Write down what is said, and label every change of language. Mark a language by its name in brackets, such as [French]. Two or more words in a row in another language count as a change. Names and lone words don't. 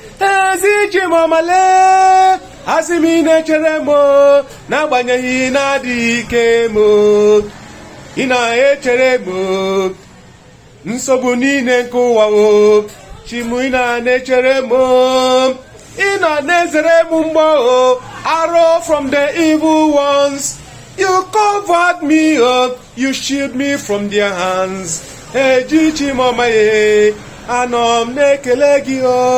[Igbo] Ezi chi m ọma lee, asị m ị na-echere m, n'agbanyeghị na-adị ike m, ị na-echere m. Nsogbu niile nke ụwa, o, chi m, ị na-echere m. Ị na na-ezere m mgbọ, o, [English] arrow from the evil ones. You covered me up, you shield me from their hands. [Igbo] Eji chi m ọma, anọ m na-ekele gị, o.